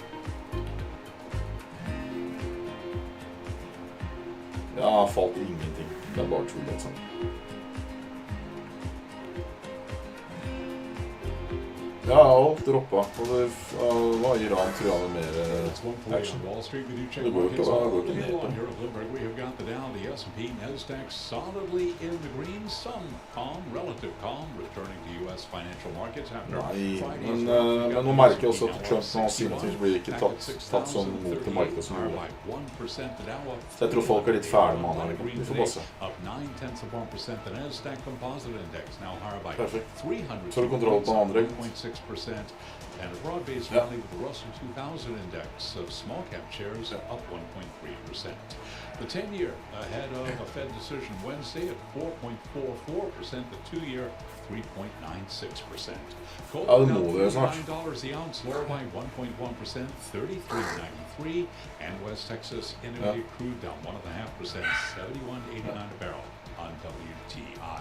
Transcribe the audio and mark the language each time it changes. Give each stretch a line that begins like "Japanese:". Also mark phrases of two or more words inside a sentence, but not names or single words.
Norwegian: Ja, falt ingenting. Det er bare tull, altså. Ja, alt droppa. Og det var Iran, tror jeg, med mer action. Det går ikke ned på.
English: We have got the Dow, the S&P, Nasdaq solidly in the green. Some calm, relative calm, returning to U.S. financial markets after
Norwegian: Nei, men nå merker jeg også at Trump nå sine ting blir ikke tatt sånn mot det markedet som gjorde. Så jeg tror folk er litt ferdig med han her. Vi får bare se. Perfekt. Så har du kontroll på den andre.
English: 6%, and a broad-based rally with the Russell 2000 index of small-cap shares up 1.3%. The 10-year ahead of a Fed decision Wednesday at 4.44%, the 2-year 3.96%. Gold $9 the ounce, lower by 1.1%, 33.93, and West Texas Intermediate crude down 1.5%, 71.89 a barrel on WTI.